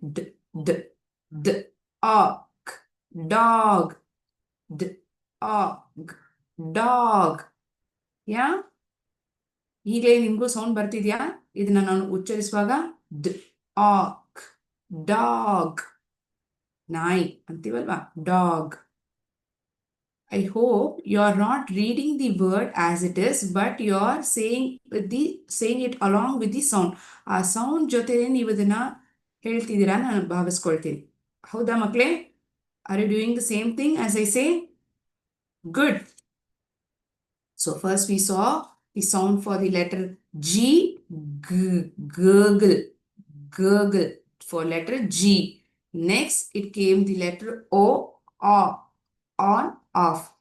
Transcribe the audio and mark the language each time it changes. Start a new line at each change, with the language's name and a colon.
English: D, D, D. Dog, dog, D, dog, dog. Yeah?
Kannada: ಈಗಲೇ ನಿಮಗೂ sound ಬರ್ತಿದ್ಯಾ? ಇದನ್ನ ನಾನು ಉಚ್ಚರಿಸುವಾಗ D, dog, dog. ನಾಯಿ ಅಂತೀವಲ್ವಾ? Dog.
English: I hope you are not reading the word as it is, but you are saying it along with the sound.
Kannada: ಆ sound ಜೊತೆ ನೀವು ಇದನ್ನ ಹೇಳ್ತಿದ್ದೀರಾ ನಾನು ಭಾವಿಸ್ಕೊಳ್ತೀನಿ. ಹೌದಾ ಮಕ್ಕಳೇ?
English: Are you doing the same thing as I say? Good. So first we saw the sound for the letter G, gurgle, gurgle for letter G. Next it came the letter O, on, off.